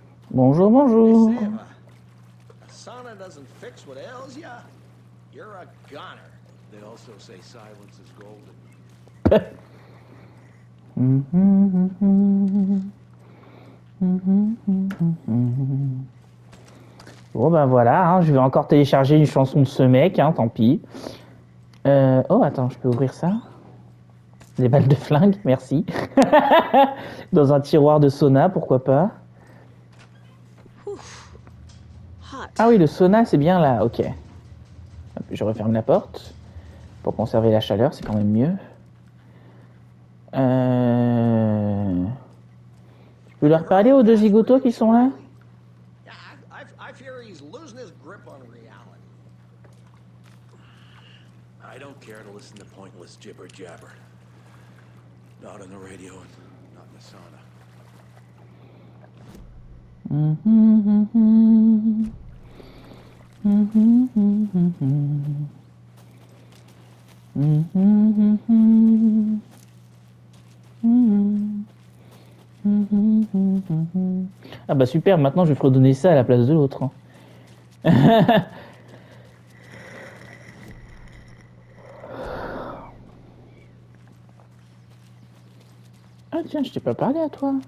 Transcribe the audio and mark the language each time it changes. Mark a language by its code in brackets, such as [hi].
[fr] Bonjour, bonjour. [en] Hey, Seva, a sauna doesn't fix what ails ya. You're a goner. They also say silence is golden. [fr] Bon ben voilà, hein, je vais encore télécharger une chanson de ce mec, hein, tant pis. Oh attends, je peux ouvrir ça? Des balles de flingue, merci. Dans un tiroir de sauna, pourquoi pas. Ah oui, le sauna c'est bien là, ok. Je referme la porte. Pour conserver la chaleur, c'est quand même mieux. Je peux leur parler aux deux zigotos qui sont là? [en] I fear he's losing his grip on reality. I don't care to listen to pointless jibber jabber. Not on the radio and not in the sauna. [fr] Ah bah super, maintenant je vais redonner ça à la place de l'autre. Hein. Ah tiens, je t'ai pas parlé à toi.